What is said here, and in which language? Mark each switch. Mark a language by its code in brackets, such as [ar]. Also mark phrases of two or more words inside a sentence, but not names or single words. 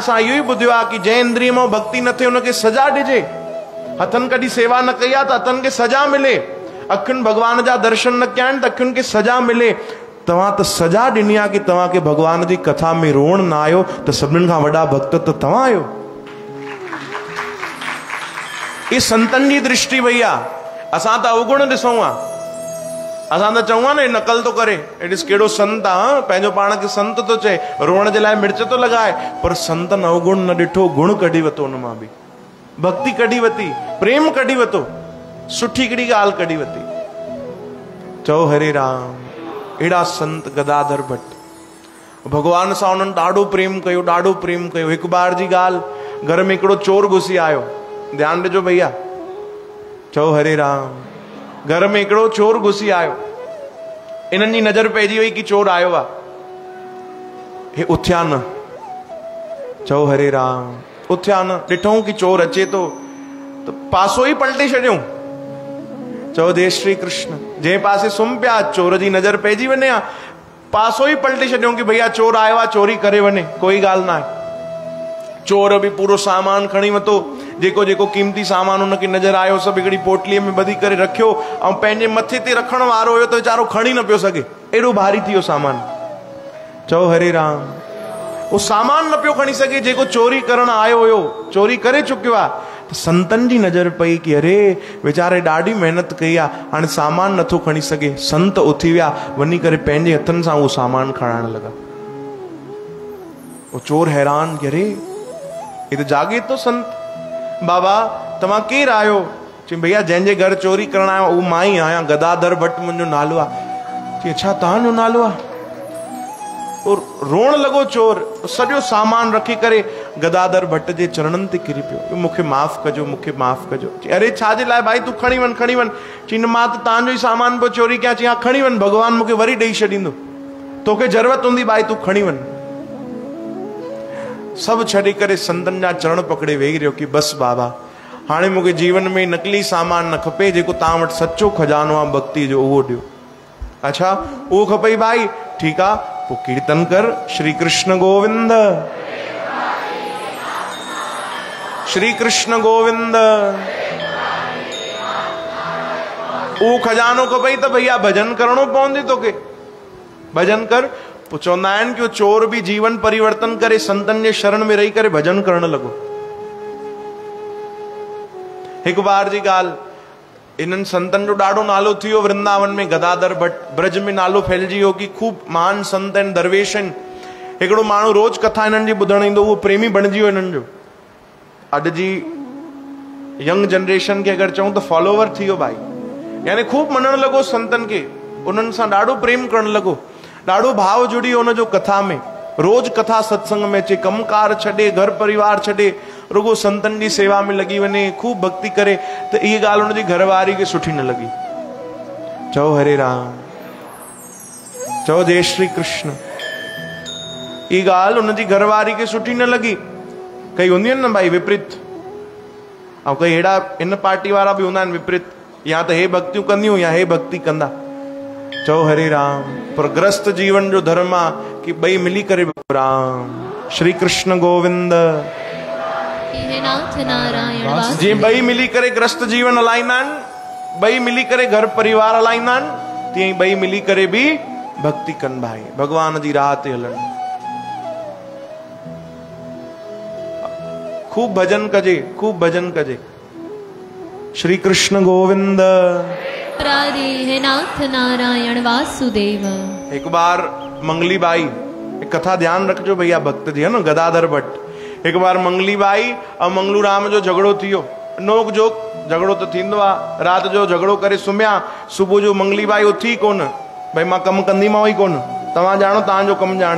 [sd] असां इहो ई ॿुधियो आहे कि जंहिं इंद्रिय मां भक्ति न थिए उनखे सजा ॾिजे। हथनि कॾहिं सेवा न कई आहे त हथनि खे सजा मिले, अखियुनि भॻवान जा दर्शन न कया आहिनि त अखियुनि खे सजा मिले। तव्हां त सजा ॾिनी आहे कि तव्हांखे भॻवान जी कथा में रोअण न आयो, त सभिनीनि खां वॾा भक्त त तव्हां आहियो। ये संतन जी दृष्टि वही आ। असां त अवगुण ॾिसूं आ, असां त चऊं न नकल तो करे, ॾिस केड़ो संत आ, पंहिंजो पाण खे संत तो चए, रोअण जे लाइ मिर्च तो लॻाए, पर संतन अवगुण न ॾिठो, गुण कढी वतो हुन मां बि, भक्ति कढी वती, प्रेम कढी वतो, सुठी हिकिड़ी ॻाल्हि कढी वती। चओ हरे राम। अहिड़ा संत गदाधर भट्ट भगवान सां उन्हनि ॾाढो प्रेम कयो, ॾाढो प्रेम कयो। हिकु बार जी ॻाल्हि, घर में हिकिड़ो चोर घुसी आयो, ध्यानु ॾिजो भैया, चओ हरे राम। घर में हिकिड़ो चोर घुसी आयो, इन्हनि जी नज़र पइजी वई कि चोर आयो आहे, हे उथिया न, चओ हरे राम, उथिया न। ॾिठऊं कि चोर अचे तो त पासो ई पलटे छॾियऊं, चओ जय श्री कृष्ण। जंहिं पासे सुम्ही पिया, चोर जी नज़र पइजी वञे हा, पासो ई पलटे छॾियऊं कि भैया चोर आयो आहे, चोरी करे वञे, कोई ॻाल्हि न आहे। चोर बि पूरो सामान खणी वतो, जेको जेको कीमती सामान हुनखे नज़र आयो सभु हिकिड़ी पोटलीअ में ॿधी करे रखियो, ऐं पंहिंजे मथे ते रखण वारो हुयो त वीचारो खणी न पियो सघे, एॾो भारी थी वियो सामान। चओ हरे राम। उहो सामान न पियो खणी सघे जेको चोरी करण आयो हुयो, चोरी करे चुकियो आहे। त संतनि जी नज़र पई कि अरे वीचारे ॾाढी महिनत कई आहे, हाणे सामान नथो खणी सघे। संत उथी विया, वञी करे पंहिंजे हथनि सां उहो सामान खणाइण लॻा। उहो चोर हैरान कि अरे [hi] ये तो जागे तो [sd] संत। बाबा तव्हां केरु आहियो? चई भैया जंहिंजे घर चोरी करण आयो उहो मां ई आहियां, गदाधर भट्ट मुंहिंजो नालो आहे। चई अच्छा तव्हांजो नालो आहे? रोअण लॻो चोर, सॼो सामान रखी करे गदाधर भट्ट जे चरणनि ते किरी पियो, मूंखे माफ़ कजो, मूंखे माफ़ कजो। चई अरे छाजे लाइ भाई, तूं खणी वञ, खणी वञ। चई न मां त तव्हांजो ई सामान पियो चोरी कयां। चई हा खणी वञ, भॻवान मूंखे वरी ॾेई छॾींदो, तोखे ज़रूरत हूंदी भाई, तूं खणी वञ। सभु छॾे करे संतनि जा चरण पकड़े वेही रहियो कि बसि बाबा, हाणे मूंखे जीवन में नकली सामान न खपे, जेको तव्हां वटि सचो खजानो आहे भक्ति जो उहो ॾियो। अच्छा उहो खपई भाई, ठीकु आहे, पोइ कीर्तन कर, श्री कृष्ण गोविंद, श्री कृष्ण गोविंद। वो खजानो को पई तो भैया भजन करणो पवंदी तोखे। भजन कर। चवंदा आहिनि कि चोर भी जीवन परिवर्तन करे संतन जे शरण में रही करे भजन करण लॻो। एक बार जी ॻाल्हि, इन्हनि संतन जो ॾाढो नालो थी वियो वृंदावन में। गदाधर भट्ट ब्रज में नालो फैलिजी वियो कि खूब महान संत आहिनि, दरवेश आहिनि। हिकिड़ो माण्हू रोज कथा इन्हनि जी ॿुधण ईंदो, उहो प्रेमी बणिजी वियो इन्हनि जो। अॼु जी [en] young generation [sd] खे अगरि चऊं त फॉलोवर थी वियो भाई, यानी खूब मञण लॻो संतन खे, उन्हनि सां ॾाढो प्रेम करण लॻो, ॾाढो भाव जुड़ी वियो उनजो कथा में। रोज कथा सत्संग में अचे, कमकार छॾे, घर परिवार छॾे, रुगो संतन जी सेवा में लगी वने, खूब भक्ति करे। तो ये गाल उनकी घरवारी के सुठी न लगी। चओ हरे राम, चओ जय श्री कृष्ण। ये गाल उनकी घरवारी के सुठी न लगी। कई होंदी न भाई विपरीत, और कई हेड़ा इन पार्टी वाला भी होंदा विपरीत, या तो हे भक्तियों कंदियूं या हे भक्ति कंदा। चओ हरे राम। पर ग्रस्त जीवन जो धर्म आ कि बई मिली करे राम। श्री कृष्ण गोविंद। नाथ नारायण जी बई मिली करे ग्रस्त जीवन हलाईंदा आहिनि, बई मिली करे घर परिवार हलाईंदा आहिनि, तीअं ई बई मिली करे भी भक्ति कनि भाई, भगवान जी राह ते हलनि। खूब भजन कजे, खूब भजन कजे। श्री कृष्ण गोविंद। मुरारी हे नाथ नारायण वासुदेव। एक बार मंगली बाई, एक कथा ध्यान रखजो भैया भक्त जी है ना, गदाधर भट्ट। एक बार मंगली बाई और मंगलू राम जो झगड़ो थियो, नोक जोक झगड़ो तो थींदो आ। रात जो झगड़ो करे सुम्या, सुबह जो मंगली बाई उथी कोन, भाई मां कम कंदी मां ई कोन, तव्हां जानो तव्हांजो कम जाने।